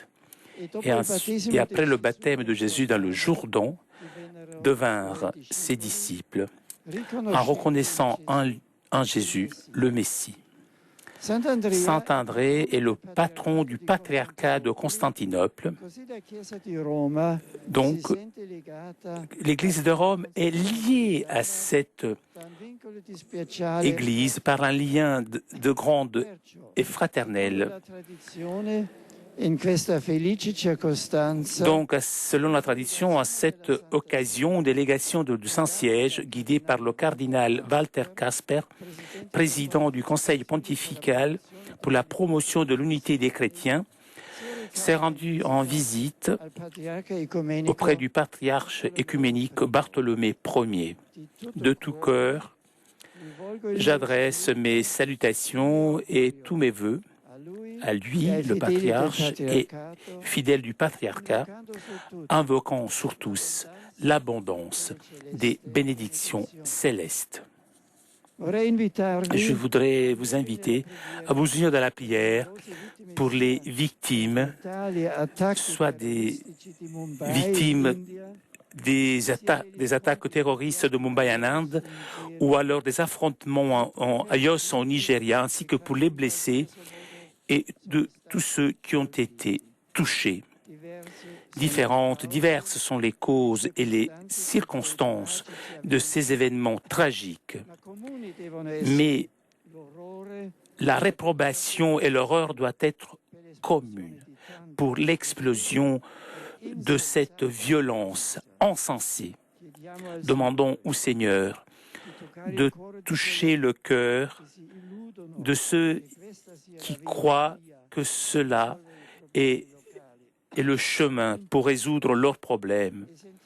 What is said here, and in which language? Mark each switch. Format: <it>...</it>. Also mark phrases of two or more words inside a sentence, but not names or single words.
<it>dopo</it> <fr>et,</fr> <it>il battesimo</it> <fr>et après</fr> <it>di</it> <fr>le baptême de Jésus dans le Jourdain,</fr> <it>divennero</it> <fr>devinrent ses disciples en</fr> <it>riconoscenti</it> <fr>reconnaissant en Jésus le Messie.</fr> <it>Sant'Andrea,</it> <fr>Saint André est le patron du patriarcat de Constantinople.</fr> <it>così la Chiesa di Roma</it> <fr>Donc,</fr> <it>si sente legata</it> <fr>l'Église de Rome est liée à cette</fr> <it>da un vincolo di speciale</it> <fr>Église par un lien de grande et fraternel.</fr> <it>la tradizione in questa felice circostanza.</it> <fr>Donc, selon la tradition, à cette occasion, une délégation du Saint-Siège, guidée par le cardinal Walter Kasper, président du Conseil pontifical pour la promotion de l'unité des chrétiens, s'est rendue en visite</fr> <it>al patriarca ecumenico</it> <fr>auprès du patriarche écuménique Bartholomée Ier. De tout cœur,</fr> <it>rivolgo il</it> <fr>j'adresse mes salutations et tous mes vœux à lui, le patriarche, et fidèle du patriarcat, invoquant sur tous l'abondance des bénédictions célestes.</fr> <it>Vorrei invitarvi</it> <fr>Je voudrais vous inviter à vous unir dans la prière pour les victimes,</fr> <it>tali attacchi</it> <fr>soit des</fr> <it>terroristici di Mumbai,</it> <fr>victimes</fr> <it>India,</it> <fr>des attaques terroristes de Mumbai en Inde, ou alors des affrontements à Yos en Nigeria, ainsi que pour les blessés et de tous ceux qui ont été touchés. Diverses sont les causes et les circonstances de ces événements tragiques,</fr> <it>ma comuni devono essere</it> <fr>mais</fr> <it>l'orrore</it> <fr>la réprobation et l'horreur doivent être communes pour l'explosion de cette violence insensée.</fr> <it>chiediamo al</it> <fr>Demandons au Seigneur de toucher le cœur de ceux qui croient que cela est le chemin pour résoudre leurs problèmes.</fr>